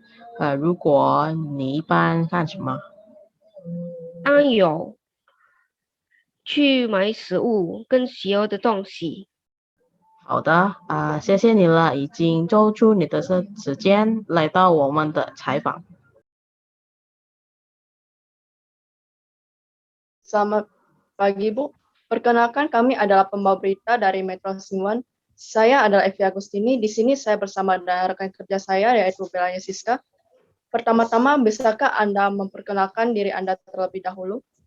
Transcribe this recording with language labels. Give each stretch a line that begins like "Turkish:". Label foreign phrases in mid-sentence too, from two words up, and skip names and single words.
Chinese: 如果你一般干什么？当然有去买食物跟需要的东西。好的，谢谢你了，已经抽出你的时间来到我们的采访。
Indonesian: Selamat pagi, Bu. Perkenalkan, kami adalah pembawa berita dari Metro Sinwan. Saya adalah Evi Agustini. Di sini saya bersama dengan rekan kerja saya, yaitu Bella Siska. Pertama-tama, bisakah Anda memperkenalkan diri Anda terlebih dahulu?